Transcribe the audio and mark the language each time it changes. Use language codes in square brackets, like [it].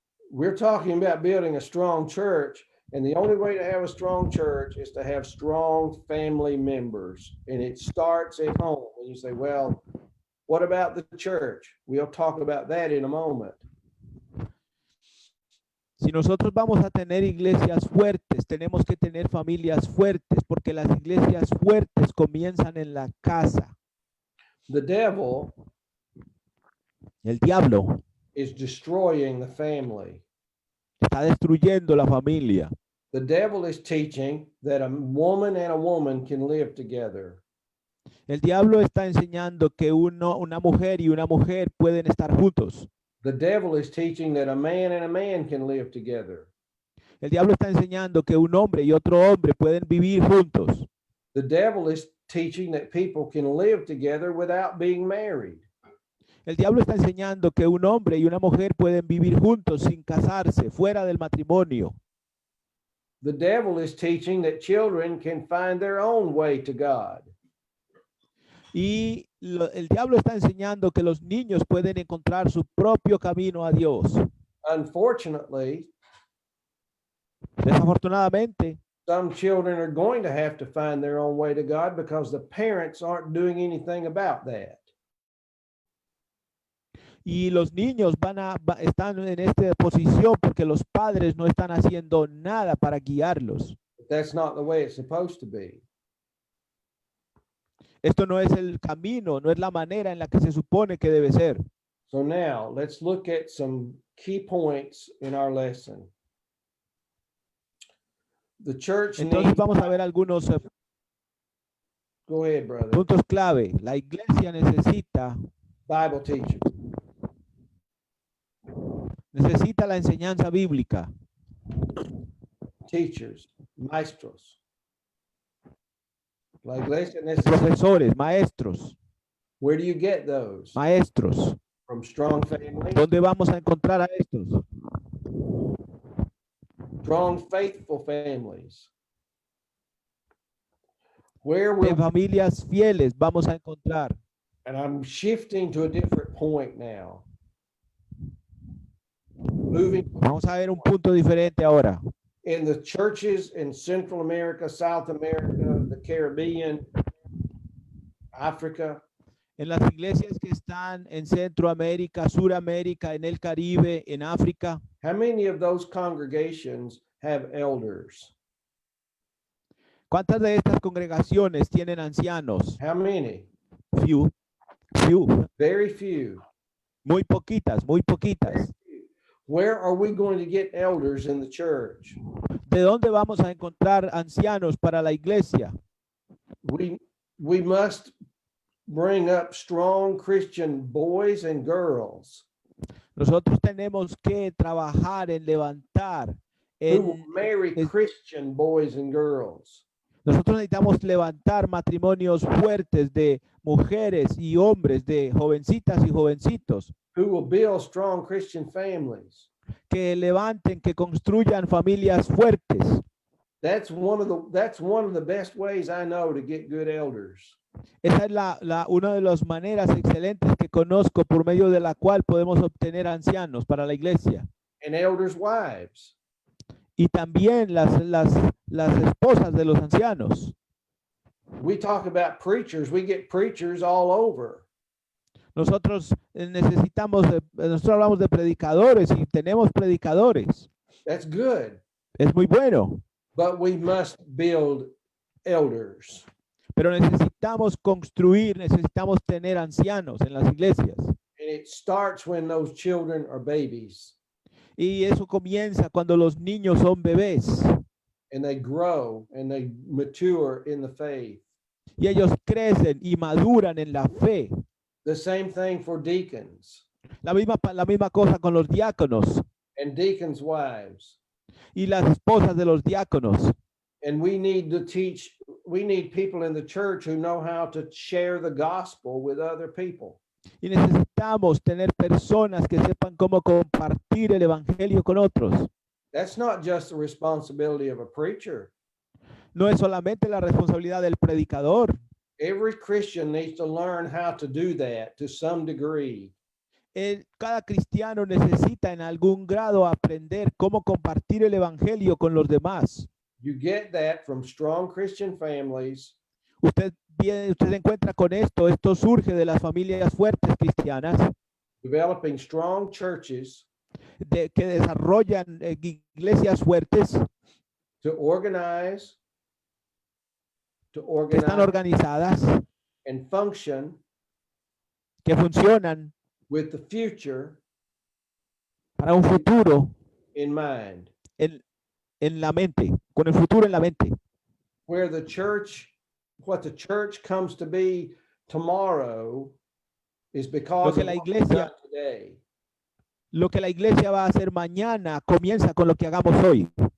[en] We're talking about building a strong church, and the only way to have a strong church is to have strong family members. And it starts at home. And you say, well, what about the church? We'll talk about that in a moment. [es] Si nosotros vamos a tener iglesias fuertes, tenemos que tener familias fuertes, porque las iglesias fuertes comienzan en la casa. [en] The devil [es] El diablo [en] is destroying the family. [es] está destruyendo la familia. [en] The devil is teaching that a woman and a woman can live together. [es] El diablo está enseñando que una mujer y una mujer pueden estar juntos. [en] The devil is teaching that a man and a man can live together. [es] El diablo está enseñando que un hombre y otro hombre pueden vivir juntos. [en] The devil is teaching that people can live together without being married. [es] El diablo está enseñando que un hombre y una mujer pueden vivir juntos sin casarse, fuera del matrimonio. [en] The devil is teaching that children can find their own way to God. [es] Y el diablo está enseñando que los niños pueden encontrar su propio camino a Dios. [en] Unfortunately, [es] Desafortunadamente, [en] some children are going to have to find their own way to God because the parents aren't doing anything about that. [es] y los niños están en esta posición porque los padres no están haciendo nada para guiarlos. [en] But that's not the way it's supposed to be. [es] Esto no es el camino, no es la manera en la que se supone que debe ser. [en] So now let's look at some key points in our lesson. The church [es] Entonces [en] needs, [es] vamos a ver algunos [en] go ahead, brother. [es] puntos clave. La iglesia necesita [en] Bible teachers. [es] la enseñanza bíblica, [en] Teachers, maestros. [es] La iglesia necesita. profesores, maestros, [en] Where do you get those? [es] maestros. [en] From strong families, [es] ¿Dónde vamos a encontrar a estos? [en] strong, faithful families. Where will, [es] De familias fieles vamos a encontrar. [en] and I'm shifting to a different point now. Moving [es] Vamos a ver un punto diferente ahora. [en] in the churches in Central America, South America, the Caribbean, Africa, [es] En las iglesias que están en Centroamérica, Suramérica, en el Caribe, en África, [en] how many of those congregations have elders? [es] ¿cuántas de estas congregaciones tienen ancianos? [en] How many? Few, Very few. [es] muy poquitas, muy poquitas. [en] Where are we going to get elders in the church? [es] ¿De dónde vamos a encontrar ancianos para la iglesia? [en] We must bring up strong Christian boys and girls [es] Nosotros tenemos que trabajar en levantar. [en] who will marry es- Christian boys and girls. [es] Nosotros necesitamos levantar matrimonios fuertes de mujeres y hombres, de jovencitas y jovencitos, [en] Who will build strong Christian families. [es] que levanten, que construyan familias fuertes. [en] That's one of the best ways I know to get good elders. [es] Esa es una de las maneras excelentes que conozco por medio de la cual podemos obtener ancianos para la iglesia. [en] And elders' wives. [es] Y también las esposas de los ancianos. [en] We talk about preachers, we get preachers all over. [es] Nosotros nosotros hablamos de predicadores y tenemos predicadores. [en] That's good. [es] Es muy bueno, [en] But we must build elders. [es] pero necesitamos construir, necesitamos tener ancianos en las iglesias. [en] And it starts when those children are babies [es] Y eso comienza cuando los niños son bebés [en] and they grow and they mature in the faith. [es] y ellos crecen y maduran en la fe. [en] The same thing for deacons [es] La misma cosa con los diáconos [en] and deacons' wives. [es] y las esposas de los diáconos. [en] And we need people in the church who know how to share the gospel with other people. [es] Y necesitamos tener personas que sepan cómo compartir el evangelio con otros. [en] That's not just the responsibility of a preacher. [es] No es solamente la responsabilidad del predicador. [en] Every Christian needs to learn how to do that to some degree. [es] Cada cristiano necesita en algún grado aprender cómo compartir el evangelio con los demás. [en] You get that from strong Christian families [es] Usted se encuentra con esto. Esto surge de las familias fuertes cristianas [en] developing strong churches [es] que desarrollan iglesias fuertes [en] to organize [es] que están organizadas, [en] and function [es] que funcionan [en] with the future [es] para un futuro [en] in mind, [es] en la mente, con el futuro en la mente. [en] where the church, what the church comes to be tomorrow is because [es] que [en] of [es] la [en] what we've [es] iglesia- [en] done today. [es] Lo que la iglesia va a hacer mañana comienza con lo que hagamos hoy.